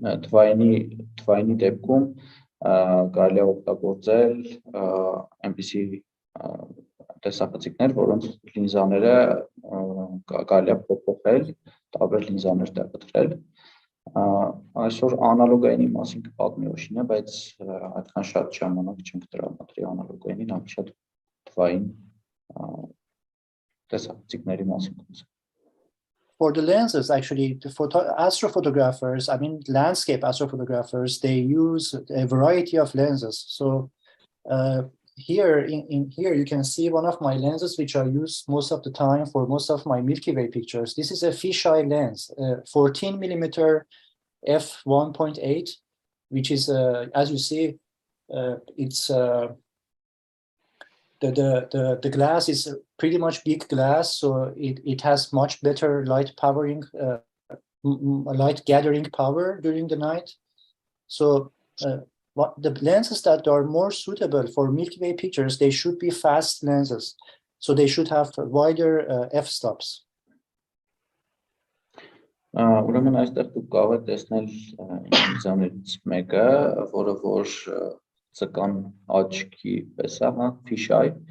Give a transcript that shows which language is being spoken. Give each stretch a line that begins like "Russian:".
Armenian: թվայինի դեպքում կարելի է օգտագործել այնպիսի տեսախցիկներ, որոնց լինզաները կարելի է փոփոխել, տարբեր լինզաներ տեղադրել։ Այսօր անալոգայինի մասին կպատմի Օշինը, բայց այդքան շատ ժամանակ չենք տրամադրի անալոգայինին, ավելի շատ թվային տեսախցիկների մասին կխոսենք։
English: For the lenses, actually, the astrophotographers, I mean landscape astrophotographers, they use a variety of lenses. So here you can see one of my lenses, which I use most of the time for most of my Milky Way pictures. This is a fisheye lens, 14 millimeter f1.8, which is, as you see, it's the glass is pretty much big glass, so it has much better light gathering power during the night. So what the lenses that are more suitable for Milky Way pictures, they should be fast lenses, so they should have wider f-stops.
Armenian: Ուրեմն այստեղ դուք կարող եք տեսնել ինձանից մեկը, որը որ ցկան աչքի պես է, հա, ֆիշայ,